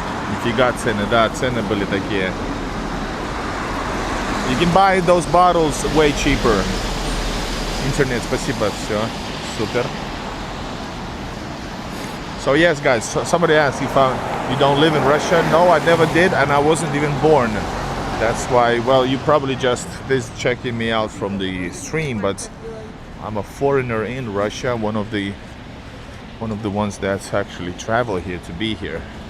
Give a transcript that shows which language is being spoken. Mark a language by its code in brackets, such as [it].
[ru] Нифига цены, да, цены были такие. [en] You can buy those bottles way cheaper. [ru] Internet, спасибо, все, супер. [en] So yes, guys, somebody asked if you don't live in Russia. No, I never did, and I wasn't even born. That's why, well, you probably just checking me out from the stream, but I'm a foreigner in Russia, one of the ones that's actually travel here to be here.